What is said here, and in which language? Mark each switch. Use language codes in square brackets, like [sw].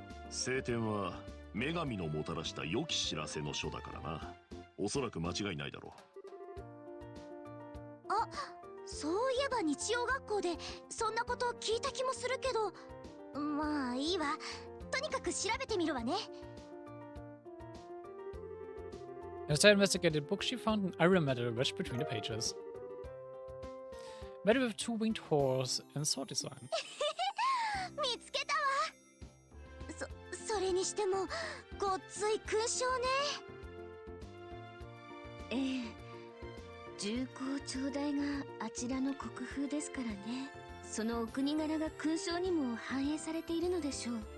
[ja] 聖典は女神のもたらした良き知らせの書だからな。おそらく間違いないだろう。あ、そういえば日曜学校でそんなこと聞いた気もするけど、まあいいわ。とにかく調べてみるわね。 [en] Estelle investigated books she found an iron medal wedged between the pages. Medal with two-winged horse and sword design. [ja] 見つけたわ。それにしてもごっつい勲章ね。ええ、重厚長大があちらの国風ですからね。そのお国柄が勲章にも反映されているのでしょう。